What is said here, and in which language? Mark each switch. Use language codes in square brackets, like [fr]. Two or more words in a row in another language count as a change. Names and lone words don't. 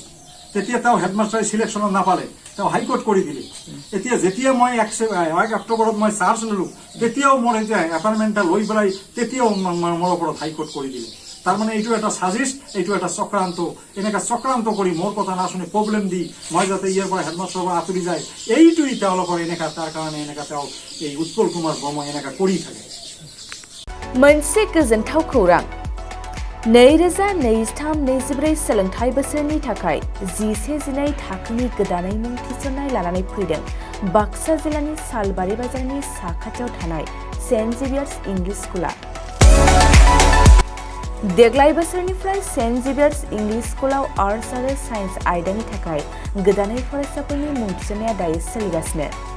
[as] তেতিয়া তাও [en] headmaster selection [as] নাপালে তাও হাইকোর্ট কৰি দিলে এতিয়া যেতিয়া মই 1 অক্টোবৰত মই চাৰ্জ ললো তেতিয়াও মোৰ এতিয়া এপইন্টমেন্টটা লৈ পেলাই তেতিয়াও মোৰ ওপৰত হাইকোর্ট কৰি দিলে তার মানে এইটো এটা সাজিশ এইটো এটা চক্ৰান্ত এনেকা চক্ৰান্ত কৰি মোৰ কথা না শুনি প্ৰবলেম দি মই যাতে ইয়াৰ পৰা হেডমাস্টাৰৰ পৰা আঁতৰি যায় এইটোই তেওঁলোকৰ এনেকা তাৰ কাৰণে এনেকা তেওঁ এই উৎপল কুমাৰ ব্ৰহ্ম এনেকা কৰি থাকে [brx] मोनसे गोजोनथाव खौरां 2023-24 सोलोंथाइ बोसोरनि थाखाय 11-12 थाखोनि गोदानै मुं थिसननाय लानानै फैदों बाक्सा जिल्लानि सालबारि बाजारनि साखाथियाव थानाय सेन्ट जेभियार्स इंलिश स्कुला देग्लाय बोसोरनिफ्राय सेन्ट जेभियार्स इंलिश स्कुलाव आर्ट्स आरो साइन्स आयदानि थाखाय गोदानै फरायसाफोरनि मुं थिसननाया दायो सोलिगासिनो